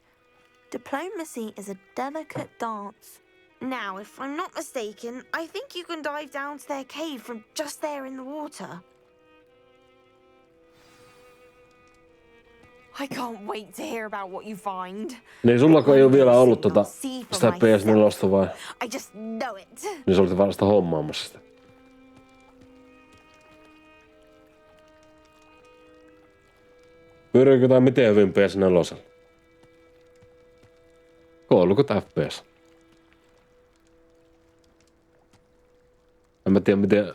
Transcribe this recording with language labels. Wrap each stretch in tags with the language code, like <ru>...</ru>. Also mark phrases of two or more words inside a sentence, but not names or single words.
<en>Diplomacy is a delicate dance. Now, if I'm not mistaken, I think you can dive down to their cave from just there in the water. I can't wait to hear about what you find.</en> <fi>Niin sullako ei ole vielä ollut sitä PS4 vai?</fi> <en>I just know it.</en> <fi>Niin sä olit vasta hommaamassa sitä. Pyöriikö tää miten hyvin PS4? Koulukot FPS? En mä tiedä miten...</fi>